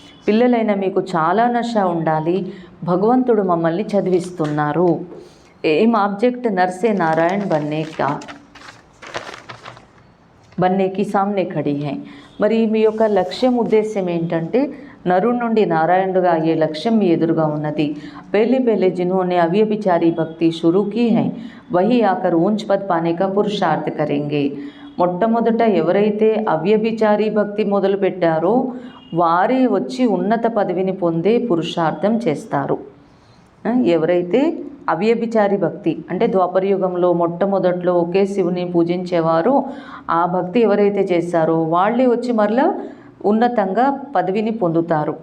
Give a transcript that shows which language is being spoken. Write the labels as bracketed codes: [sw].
[te] పిల్లలైన మీకు చాలా నష ఉండాలి. భగవంతుడు మమ్మల్ని చదివిస్తున్నారు. [hi] ఏం ఆబ్జెక్ట్ నర్సే నారాయణ బన్నేకి సామ్నే ఖడీ హై. [te] మరి మీ యొక్క లక్ష్యం, ఉద్దేశ్యం ఏంటంటే నరుడి నుండి నారాయణుడుగా అయ్యే లక్ష్యం మీ ఎదురుగా ఉన్నది. [hi] పहले जिन्होंने अव्यभिचारी भक्ति शुरू की है वही आकर ऊंच पद पाने का पुरुषार्थ करेंगे. [te] మొట్టమొదట ఎవరైతే అవ్యభిచారీ భక్తి మొదలు పెట్టారో వారే వచ్చి ఉన్నత పదవిని పొందే పురుషార్థం చేస్తారు. ఎవరైతే అవ్యభిచారి భక్తి అంటే ద్వాపరయుగంలో మొట్టమొదట్లో ఒకే శివుని పూజించేవారో ఆ భక్తి ఎవరైతే చేస్తారో వాళ్ళే వచ్చి మరలా ఉన్నతంగా పదవిని పొందుతారు.